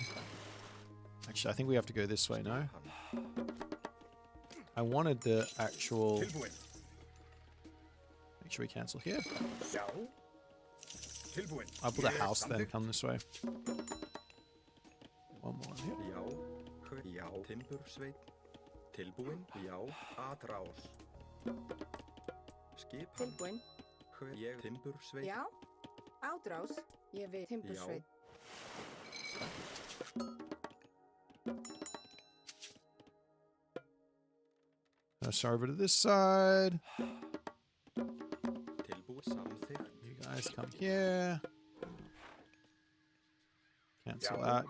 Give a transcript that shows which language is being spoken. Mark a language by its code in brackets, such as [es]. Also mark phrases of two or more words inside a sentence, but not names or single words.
[en] Actually, I think we have to go this way, no? I wanted the actual... Make sure we cancel here. I'll build a house then, come this way. One more here. [is] Tilbúin. Já. Ádrás. Ég vil timbursveit. [en] Let's over to this side. You guys come here. Cancel that.